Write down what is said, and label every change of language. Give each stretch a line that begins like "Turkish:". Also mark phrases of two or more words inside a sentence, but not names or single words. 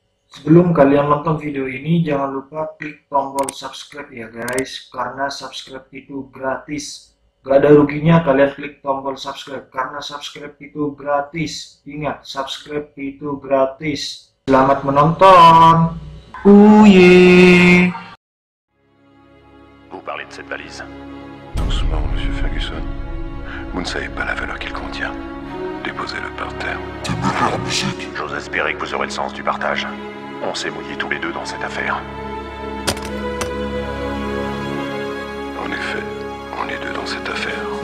Indonesian: Sebelum kalian nonton video ini, jangan lupa klik tombol subscribe ya guys, karena subscribe itu gratis. Gak ada ruginya kalian klik tombol subscribe, karena subscribe itu gratis. Ingat, subscribe itu gratis. Selamat menonton.
French: Vous parlez de cette valise. Doucement, monsieur Ferguson. Vous ne savez pas la valeur qu'il contient. Déposez-le par terre. J'ose espérer que vous aurez le sens du partage. On s'est mouillés tous les deux dans cette affaire. En effet, on est deux dans cette affaire.